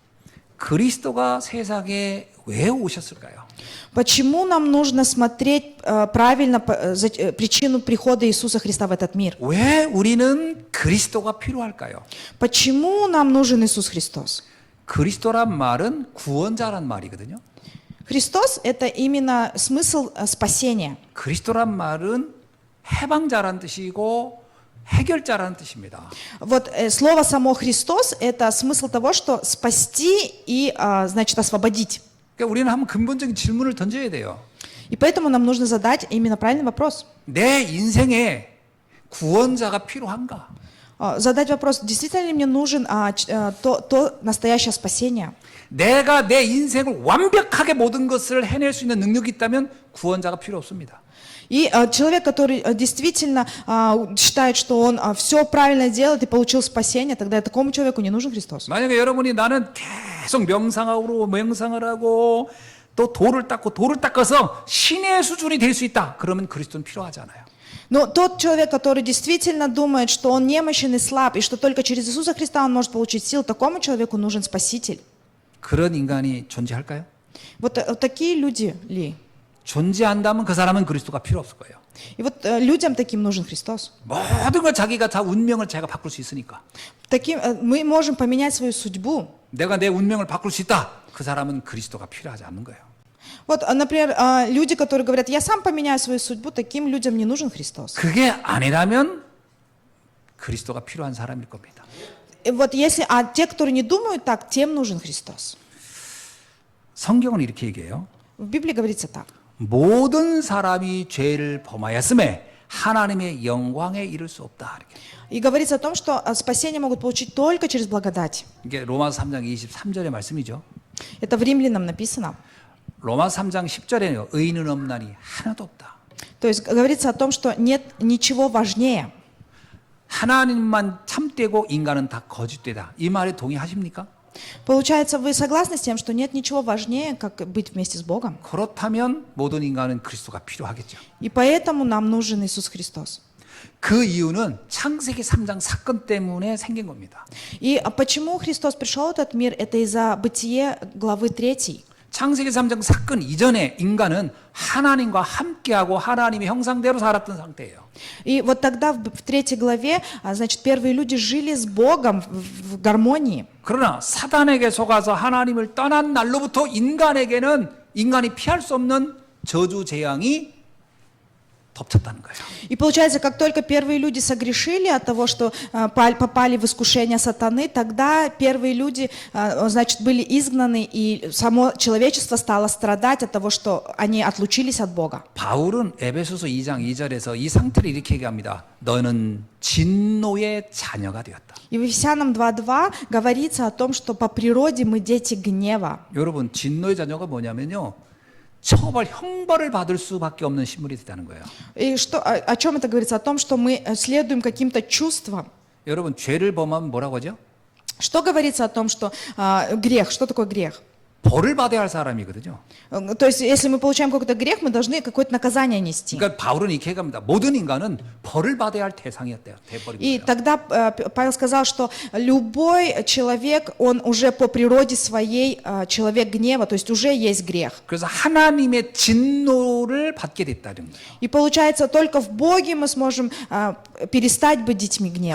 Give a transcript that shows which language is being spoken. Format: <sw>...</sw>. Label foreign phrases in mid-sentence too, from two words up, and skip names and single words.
<ko>그리스도가 세상에 왜 오셨을까요?</ko> <ru>Почему нам нужно смотреть правильно причину прихода Иисуса Христа в этот мир?</ru> <ko>왜 우리는 그리스도가 필요할까요?</ko> <ru>Почему нам нужен Иисус Христос?</ru> <ko>그리스도란 말은 구원자란 말이거든요.</ko> <ru>Христос – это именно смысл спасения.</ru> <ko>그리스도란 말은 해방자란 뜻이고 해결자라는 뜻입니다.</ko> <ru>Вот слово само Христос – это смысл того, что спасти и, значит, освободить.</ru> <ko>그러니까 우리는 한번 근본적인 질문을 던져야 돼요.</ko> <ru>И поэтому нам нужно задать именно правильный вопрос.</ru> <ko>내 인생에 구원자가 필요한가?</ko> <ru>Задать вопрос, действительно ли мне нужен то настоящее спасение?</ru> <ko>내가 내 인생을 완벽하게 모든 것을 해낼 수 있는 능력이 있다면 구원자가 필요 없습니다.</ko> <ru>И человек, который действительно считает, что он все правильно делает и получил спасение, тогда такому человеку не нужен Христос.</ru> <ko>만약에 여러분이 나는 계속 명상을 하고 또 돌을 닦아서 신의 수준이 될 수 있다. 그러면 그리스도는 필요하지 않아요.</ko> <ru>Но тот человек, который действительно думает, что он немощен и слаб, и что только через Иисуса Христа он может получить силу, такому человеку нужен Спаситель.</ru> <ko>그런 인간이 존재할까요?</ko> <ru>Вот такие люди ли?</ru> <ko>존재한다면 그 사람은 그리스도가 필요 없을 거예요.</ko> <ru>И вот людям таким нужен Христос.</ru> <ko>모든 걸 자기가 다 운명을 자기가 바꿀 수 있으니까.</ko> <ru>Мы можем поменять свою судьбу.</ru> <ko>내가 내 운명을 바꿀 수 있다. 그 사람은 그리스도가 필요하지 않는 거예요.</ko> <ru>Вот, например, люди, которые говорят, я сам поменяю свою судьбу, таким людям не нужен Христос.</ru> <ko>그게 아니라면 그리스도가 필요한 사람일 겁니다.</ko> <ru>И вот если, те, которые не думают так, тем нужен Христос.</ru> <ko>성경은 이렇게 얘기해요.</ko> <ru>В Библии говорится так.</ru> <ko>모든 사람이 죄를 범하였음에 하나님의 영광에 이를 수 없다. 이렇게.</ko> <ru>И говорится о том, что спасение могут получить только через благодать.</ru> <ko>이게 로마서 3장 23절의 말씀이죠.</ko> <ru>Это в Римлянам написано.</ru> <ko>로마서 3장 10절에는 의인은 없나니 하나도 없다.</ko> <ru>То есть говорится о том, что нет ничего важнее.</ru> <ko>하나님만 참되고 인간은 다 거짓되다. 이 말에 동의하십니까?</ko> <ru>Получается, вы согласны с тем, что нет ничего важнее, как быть вместе с Богом?</ru> <ko>그렇다면 모든 인간은 그리스도가 필요하겠죠.</ko> <ru>И поэтому нам нужен Иисус Христос.</ru> <ko>그 이유는 창세기 3장 사건 때문에 생긴 겁니다.</ko> <ru>И почему Христос пришел в этот мир? Это из-за Бытие главы 3.</ru> <ko>창세기 3장 사건 이전에 인간은 하나님과 함께하고 하나님의 형상대로 살았던 상태예요.</ko> <ru>И вот тогда в 3 главе, значит, первые люди жили с Богом в гармонии.</ru> <ko>그러나 사단에게 속아서 하나님을 떠난 날로부터 인간에게는 인간이 피할 수 없는 저주 재앙이 덮쳤다는 거예요.</ko> <ru>И получается, как только первые люди согрешили от того, что попали в искушение сатаны, тогда первые люди, значит, были изгнаны, и само человечество стало страдать от того, что они отлучились от Бога.</ru> <ko>바울은 에베소서 2장 2절에서 이 상태를 이렇게 얘기합니다. 너는 진노의 자녀가 되었다.</ko> <ru>И в Ефесянам 2:2 говорится о том, что по природе мы дети гнева.</ru> <ko>여러분, 진노의 자녀가 뭐냐면요. 처벌, 형벌을 받을 수밖에 없는 신물이 됐다는 거예요.</ko> <ru>И о чем это говорится? О том, что мы следуем каким-то чувствам.</ru> <ko>여러분, 죄를 범하면 뭐라고 하죠?</ko> <ru>Что говорится о том, что грех? Что такое грех?</ru> <ko>벌을 받아야 할 사람이거든요.</ko> <ru>То есть, если мы получаем какой-то грех, мы должны какое-то наказание нести.</ru> <ko>그러니까 바울은 이렇게 얘기합니다. 모든 인간은 벌을 받아야 할 대상이었대요. 돼버린 И 거예요.</ko> <ru>тогда Павел сказал, что любой человек, он уже по природе своей человек гнева, то есть уже есть грех.</ru> <ko>그래서 하나님의 진노를 받게 됐다는 거예요.</ko> <ru>И получается, только в Боге мы сможем перестать быть детьми гнева.</ru>